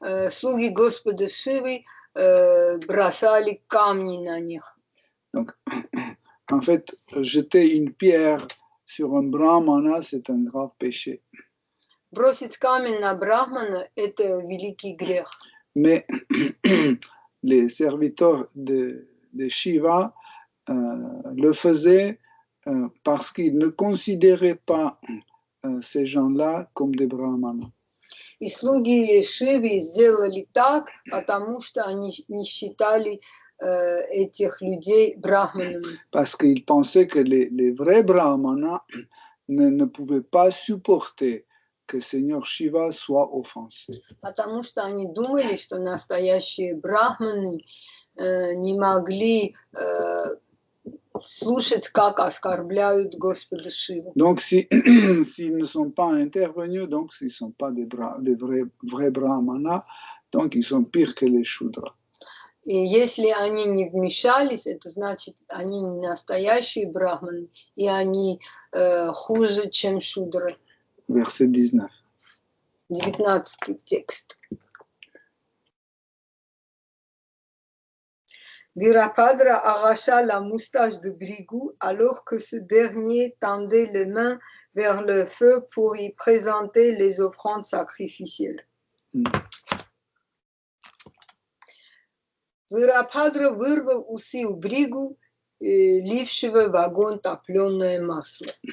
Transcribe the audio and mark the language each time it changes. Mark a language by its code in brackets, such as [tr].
[ru] Слуги Господа Шивы бросали камни на них. [fr] Donc, en fait, jeter une pierre sur un brahmana, c'est un grave péché. [ru] Бросить камень на брахмана – это великий грех. [fr] Mais les serviteurs de Shiva le faisaient parce qu'ils ne considéraient pas ces gens-là comme des brahmanas. [ru] И слуги Шивы сделали так, потому что они не считали этих людей брахманами. [fr] Parce qu'ils pensaient que les vrais brahmanas ne pouvaient pas supporter que Seigneur Shiva soit offensé. [ru] Потому что они думали, что настоящие брахманы не могли слушать, как оскорбляют Господа Шиву. [fr] Donc, s'ils ne sont pas intervenus, donc s'ils ne sont pas des vrais brahmanas, donc ils sont pires que les Shudras. [ru] И если они не вмешались, это значит, они не настоящие брахманы, и они хуже, чем шудры. [fr] Verset 19. [ru] 19 текст. [fr] Virabhadra arracha la moustache de Bhrigu alors que ce dernier tendait les mains vers le feu pour y présenter les offrandes sacrificielles. [ru] Virabhadra вырвал усы у Бригу, лившего в огонь топленое масло.